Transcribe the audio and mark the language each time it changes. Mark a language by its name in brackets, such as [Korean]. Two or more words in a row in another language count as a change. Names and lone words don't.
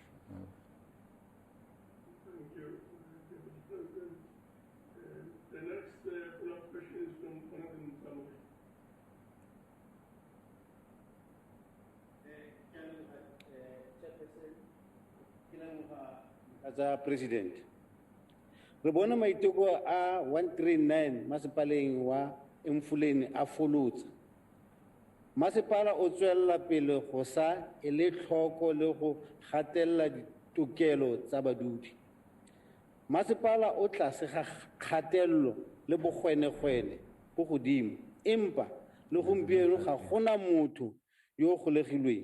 [English] Thank you, Deputy President. The next follow-up question is from Honorable Samuel. As a president, [Tswana] re bona maiteko a 139 masepaleng wa Mfuleni a folotse. Masepala o tswella pele go sa ele tlhoko le go gatella tokelo tsa badudi. Masepala o tlase ga kgatelelo le bogwenegwene bo godimo, empa le gompieno ga gona motho yo o golegilweng.